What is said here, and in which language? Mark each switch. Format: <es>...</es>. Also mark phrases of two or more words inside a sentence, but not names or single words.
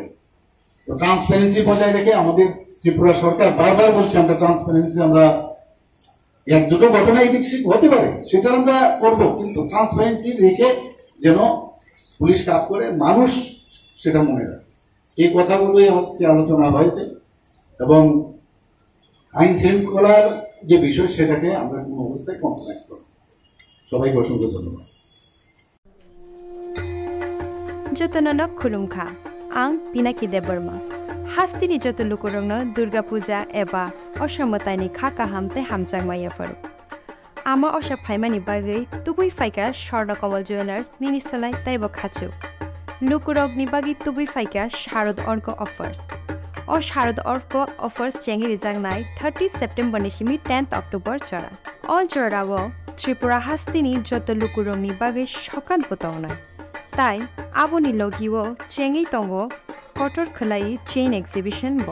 <bn>তো ট্রান্সপারেন্সি বজায় রেখে আমাদের ত্রিপুরা সরকার বারবার বলছে আমরা ট্রান্সপারেন্সি আমরা এক দুটো ঘটনা এদিক সেদিক হতে পারে, সেটা আমরা করবো, কিন্তু ট্রান্সপারেন্সি রেখে যেন পুলিশ কাজ করে, মানুষ সেটা মনে রাখে। এই কথাগুলোই হচ্ছে আলোচনা হয়েছে, এবং আইন শৃঙ্খলার যে বিষয় সেটাকে আমরা কোনো অবস্থায় কম্প্রোমাইজ করব। সবাইকে অসংখ্য ধন্যবাদ।</bn> <trp>जतननक खुलुमखा आं पिनाकी देबबर्मा हास्तिनि जत लुकुरंनो दुर्गा पूजा एबा असमतानि खाका हामते हामचांगमाया फरु आमा अशा फाइमानि बागै तुबुई फाइका स्वर्ण कमल ज्वेलार्स निनिसलाय ताइब खाचु लुकुरगनि बागै तुबुई फाइका शारद अर्क अफर्स ओ शारद अर्क अफर्स चेंगि रिजांनाय 30 सेप्टेम्बर निसिमि 10 अक्टोबर चरा अल चराव त्रिपुरा हास्तिनि जत लुकुरंनि बागै सकान पतावनाय ताई आबोनि लगिओ चेंगि तंगो कटर खलाई चेन एक्सिबिशन ब</trp>